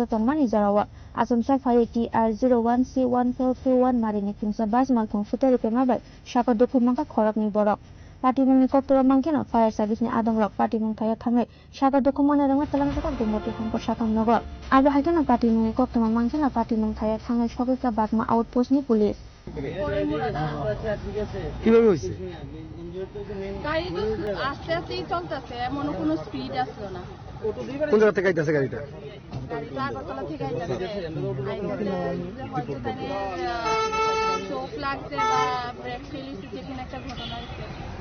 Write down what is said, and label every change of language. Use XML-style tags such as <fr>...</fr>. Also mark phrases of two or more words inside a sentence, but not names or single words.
<trp>tongmani jarawa Assamsa phai TR01C1421 marini khungsa bas malkhung futari pemabai saka dukhumaka khorokni borok party mungi koktora mangkeno</trp> <en>fire service</en> <trp>ni adong rok party mung thaya thangai saka dukhumana rang talangka gumoti hangkor sakamnago aba haitona party mungi koktoma mangkeno party mung thaya thangai sokika Bagma outpost ni police</trp> <bn>কিভাবে হইছে গাড়ি তো আস্তে আস্তেই চলতেছে এমন কোনো স্পিড আসলো না কোন জায়গা থেকে আইতাছে গাড়িটা আগরতলা থেকে আইতাছে চোখ লাগছে বা ব্রেক ফেলিছে যেখানে একটা ঘটনা হচ্ছে</bn>